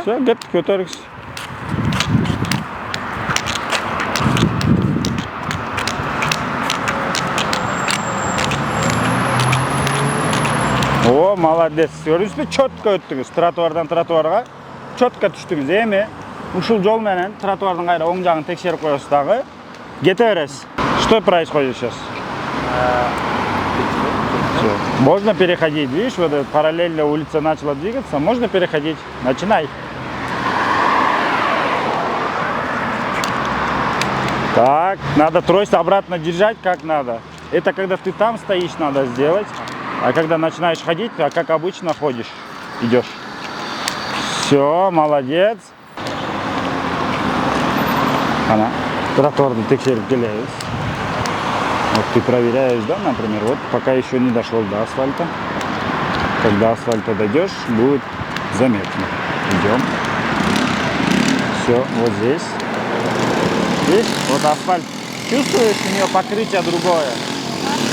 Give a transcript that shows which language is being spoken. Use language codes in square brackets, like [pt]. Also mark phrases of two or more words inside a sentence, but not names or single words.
[ky] Всё, кеттик, өтөрүңүз. О, молодец. Көрдүңүзбү? Четко өттүңүз. Тротуардан тротуарга четко түштүңүз. Эми ушул жол менен тротуардын кайра оң жагын текшерип коесуз дагы. Кете бересиз. [ru] Что происходит сейчас? Можно переходить, видишь, вот параллельно улица начала двигаться, можно переходить. Начинай. Так, надо трость обратно держать, как надо. Это когда ты там стоишь, надо сделать. А когда начинаешь ходить, как обычно ходишь, идешь. Все, молодец. Она тротуарный текстиль келебиз. Вот ты проверяешь, да, например, вот пока еще не дошел до асфальта. Когда асфальта дойдешь, будет заметно. Идем. Все, вот здесь. Видишь, вот асфальт. Чувствуешь, у нее покрытие другое.